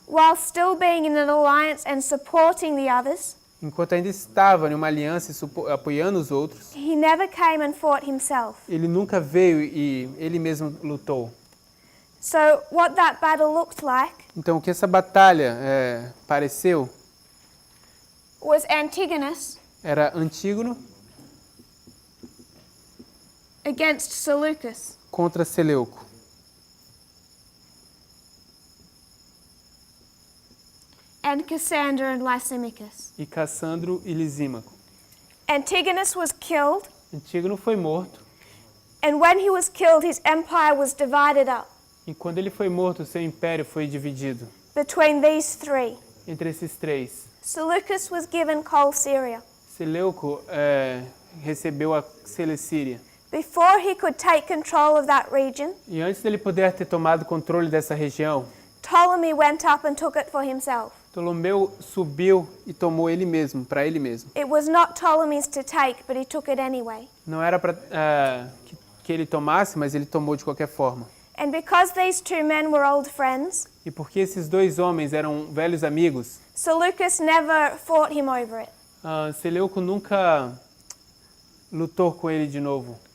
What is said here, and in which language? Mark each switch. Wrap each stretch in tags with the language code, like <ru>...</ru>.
<en>While still being in an alliance and supporting the others,</en> <pt>enquanto ainda estava em uma aliança e apoiando os outros.</pt> <en>he never came and fought himself.</en> <pt>Ele nunca veio e ele mesmo lutou.</pt> <en>So what that battle looked like</en> <pt>Então, o que essa batalha pareceu</pt> <en>was Antigonus</en> <pt>era Antígono</pt> <en>against Seleucus.</en> <pt>contra Seleuco.</pt> <en>And Cassander and Lysimachus.</en> <pt>E Cassandro e Lisímaco.</pt> <en>Antigonus was killed,</en> <pt>Antígono foi morto,</pt> <en>and when he was killed, his empire was divided up</en> <pt>e quando ele foi morto, seu império foi dividido</pt> <en>between these 3.</en> <pt>entre esses 3.</pt> <en>Seleucus was given Coal Syria.</en> <pt>Seleuco recebeu a Celecíria.</pt> <en>Before he could take control of that region,</en> <pt>E antes dele poder ter tomado controle dessa região,</pt> <en>Ptolemy went up and took it for himself.</en> <pt>Ptolomeu subiu e tomou ele mesmo, para ele mesmo.</pt> <en>It was not Ptolemy's to take, but he took it anyway.</en> <pt>Não era para que ele tomasse, mas ele tomou de qualquer forma.</pt> <en>And because these 2 men were old friends,</en> <pt>E porque esses 2 homens eram velhos amigos,</pt> <en>Seleucus never fought him over it.</en> <pt>Seleuco nunca lutou com ele de novo.</pt>